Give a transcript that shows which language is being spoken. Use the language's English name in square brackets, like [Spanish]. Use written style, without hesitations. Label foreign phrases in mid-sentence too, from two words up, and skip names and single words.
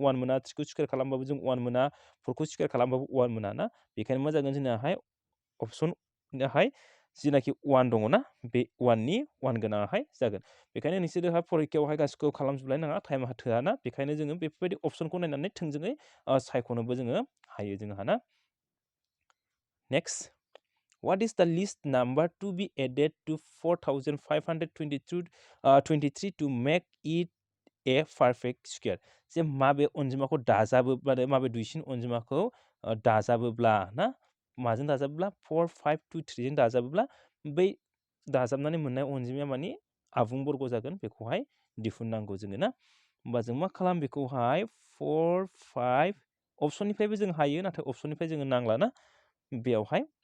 [Bodo] 1 मोना 3 खौ स्क्वायर खालामबाबो जों 1 मोना 4 खौ स्क्वायर खालामबाबो 1 मोना ना बेखायनो मा जागोन जोंनाहाय अपसनाहाय जिनाखि 1 दङ ना बे 1नि 1 गोनाङाहाय जागोन बेखायनो नोंसोरहा फरिखायावहाय गासिखौबो खालामजोबलाय नाङा टाइमा थोआ ना बेखायनो जोङो बेफोरबायदि अपसनखौ नायनानै थोंजोङै सायख'नोबो जोङो हायो जोंहा [English] ना नेक्स्ट what is the least number to be added to 4522 23 to make it a perfect square [Bodo] जे माबे अनजिमाखौ दाजाबोब्ला माबे दुइसिन अनजिमाखौ दाजाबोब्ला ना माजों दाजाबोब्ला 4 5 2 3 जों दाजाबोब्ला बै दाजाबनानै मोननाय अनजिमाया माने आबुं बर्ग जागोन बेखौहाय दिहुननांगौ जोङो ना होमबा जों मा खालाम बेखौहाय 4 5 अपसननिफ्रायबो जों हायो नाथाय अपसननिफ्राय जोङो नांला ना बेयावहाय